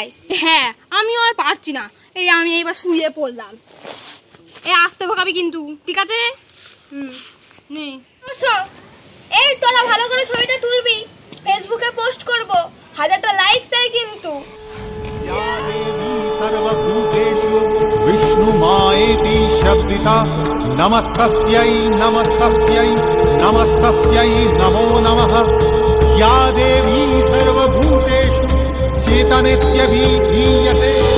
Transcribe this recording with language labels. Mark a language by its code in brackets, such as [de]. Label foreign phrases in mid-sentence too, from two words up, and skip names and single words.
[bn] হ্যাঁ, আমিও আর পারছি না, আমি এইবার শুয়ে পড়লাম। আস্তে ভোকাবি কিন্তু, ঠিক আছে? নে। এই তোরা ভালো করে ছবিটা তুলবি, ফেসবুকে পোস্ট করব, 1000টা লাইক চাই কিন্তু। [sa] सर्वभूतेषु विष्णुमायेति शब्दिता नमस्तस्यै नमस्तस्यै नमस्तस्यै नमो नमः। या देवी सर्वभूतेषु चेतनेत्यभिधीयते